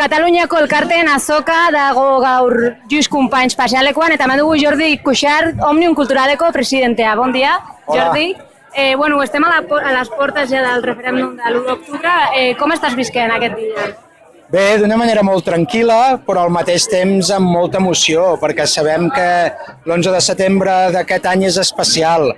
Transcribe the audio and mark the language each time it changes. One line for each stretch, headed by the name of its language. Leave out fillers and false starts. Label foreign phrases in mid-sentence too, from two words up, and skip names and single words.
Basque: Kataluniako elkarteen azoka dago gaur Lluís Companys pasealekuan, eta hemen dugu Jordi Cuixart, Òmnium Culturaleko presidentea.
Catalan: Bon dia, Jordi. Bueno, estem a les portes ja del referèndum de l'1 d'octubre. Com estàs visquent aquest dia? Bé, d'una manera molt tranquil·la, però al mateix temps amb molta emoció, perquè sabem que l'11 de setembre d'aquest any és especial.